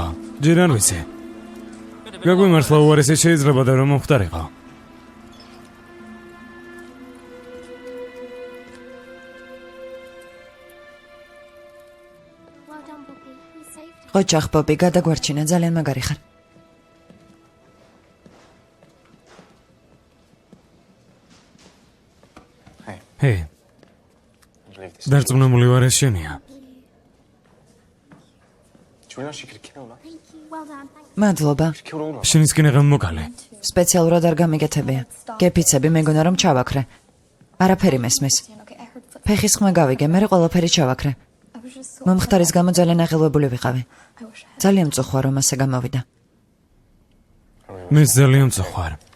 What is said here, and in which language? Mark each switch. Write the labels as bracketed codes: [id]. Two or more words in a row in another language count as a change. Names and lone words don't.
[ka] ჯერ არ ვიცი. გაგვიმართლა უარესიც შეიძლება და რომ მომხდარიყო. [en] Well done, Poppy. You saved her. [ka] ოჯახ პოპი, გადაგვარჩინა, ძალიან მაგარი ხარ. ჰეი, დარწმუნებული ვარ ეს შენია. [en] Do you realise she could have killed us? Thank you. Well done. Thanks. [ka] მადლობა. [en] Killed all of us. [ka] შენიც კინაღამ მოკალე. სპეციალურად არ გამიგეთებია. გეფიცები, მეგონა რომ ჩავაქრე. არაფერი მესმის. ფეხის ხმა გავიგე, მე ყველაფერი ჩავაქრე. მომხდარის გამო ძალიან აღელვებული ვიყავი. ძალიან მწუხვა რომ ასე გამოვიდა. მე ძალიან მწუხვარ.